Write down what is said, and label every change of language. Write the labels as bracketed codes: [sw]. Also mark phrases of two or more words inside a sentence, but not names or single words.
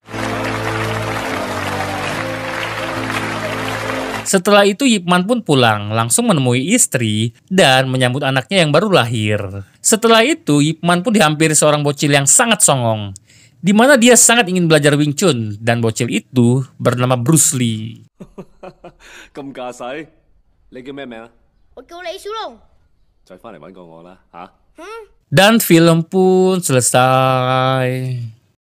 [id] Setelah itu Yip Man pun pulang, langsung menemui istri dan menyambut anaknya yang baru lahir. Setelah itu Yip Man pun dihampiri seorang bocil yang sangat songong, di mana dia sangat ingin belajar Wing Chun, dan bocil itu bernama Bruce Lee. [yue] 咁架勢，你叫咩名啊？我叫李小龍。再翻嚟揾過我啦，嚇！ [id] Dan film pun selesai.